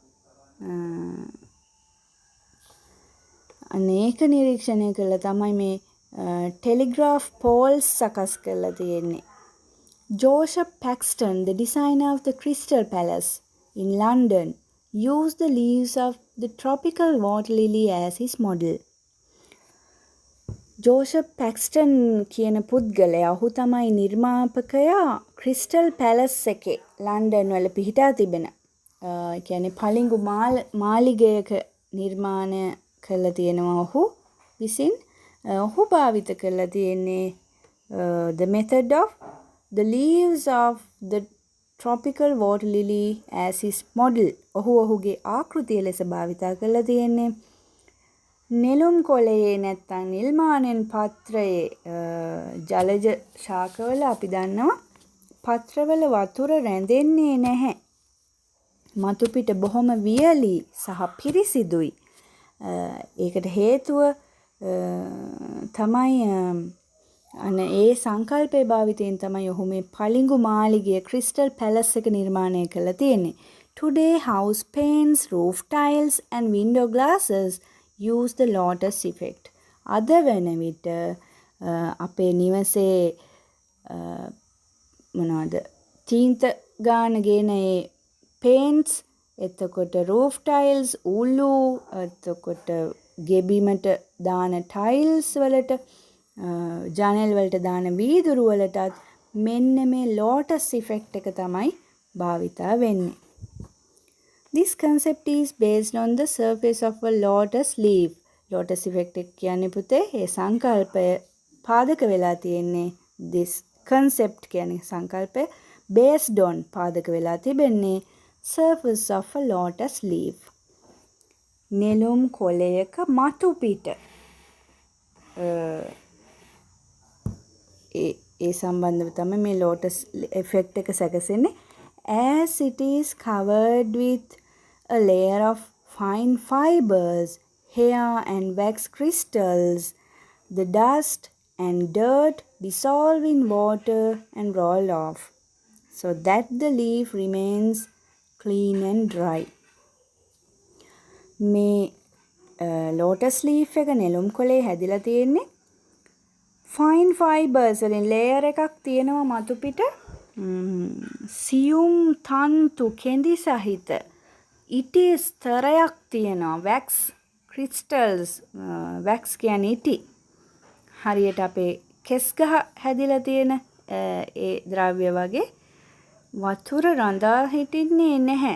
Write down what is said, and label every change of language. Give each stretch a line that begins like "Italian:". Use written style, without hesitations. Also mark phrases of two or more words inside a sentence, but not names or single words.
Sinhala: අනේක නිරීක්ෂණය කළා තමයි මේ
English: telegraph poles
Sinhala: සකස් කරලා තියෙන්නේ.
English: Joseph Paxton, the designer of the Crystal Palace in London, used the leaves of the tropical water lily as his model.
Sinhala: ජෝෂප් පැක්ස්ටන් කියන පුද්ගලයා ඔහු තමයි නිර්මාපකයා ක්‍රිස්ටල් පැලස් එකේ ලන්ඩන් වල පිහිටා තිබෙන කියන්නේ පලිඟු මාලිගයක නිර්මාණය කරලා තියෙනවා ඔහු විසින්. ඔහු භාවිත කරලා තියෙන්නේ
English: the method of the leaves of the tropical water lily as his model.
Sinhala: ඔහුගේ ආකෘතිය ලෙස භාවිතා කරලා තියෙන්නේ නෙළුම් කොළයේ නැත්තම් නිල්මානෙන් පත්‍රයේ ජලජ ශාකවල අපි දන්නවා පත්‍රවල වතුර රැඳෙන්නේ නැහැ. මතු පිට බොහොම වියලි සහ පිරිසිදුයි. ඒකට හේතුව තමයි ඒ සංකල්පයේ භාවිතයෙන් තමයි ඔහු මේ පලිඟු මාලිගය ක්‍රිස්ටල් පැලස් එක නිර්මාණය කරලා තියෙන්නේ.
English: Today house paints, roof tiles and window glasses use the lotus effect.
Sinhala: අද වෙන විට අපේ නිවසේ මොනවද තීන්ත ගාන ගෙන ඒ පේන්ට්ස් එතකොට
English: roof tiles
Sinhala: උළු එතකොට ගෙබිමට දාන ටයිල්ස් වලට ජනෙල් වලට දාන වීදුරු වලටත් මෙන්න මේ
English: lotus effect
Sinhala: එක තමයි භාවිතා වෙන්නේ.
English: This concept is based on the surface of a lotus leaf. Lotus effect
Sinhala: එක කියන්නේ පුතේ ඒ සංකල්පය පාදක වෙලා තියෙන්නේ
English: this concept
Sinhala: කියන්නේ සංකල්පය
English: based on
Sinhala: පාදක වෙලා තිබෙන්නේ
English: surface of a lotus leaf.
Sinhala: නෙළුම් කොළයක මතු පිට ඒ සම්බන්ධව තමයි මේ
English: lotus effect
Sinhala: එක සැකසෙන්නේ.
English: As it is covered with a layer of fine fibers, hair and wax crystals, the dust and dirt dissolve in water and roll off, so that the leaf remains clean and dry.
Sinhala: මේ
English: lotus leaf
Sinhala: එක නෙළුම් කොළේ හැදිලා තියෙන්නේ
English: fine fibers
Sinhala: වලින් layer එකක් තියෙනවා මතු පිට සියුම් තන්තු කෙඳි සහිත ඉටි ස්තරයක් තියෙනවා
English: wax crystals
Sinhala: wax කියන්නේ ඉටි හරියට අපේ කෙස් ගහ හැදිලා තියෙන ඒ ද්‍රව්‍ය වගේ වතුර රඳා හිටින්නේ නැහැ.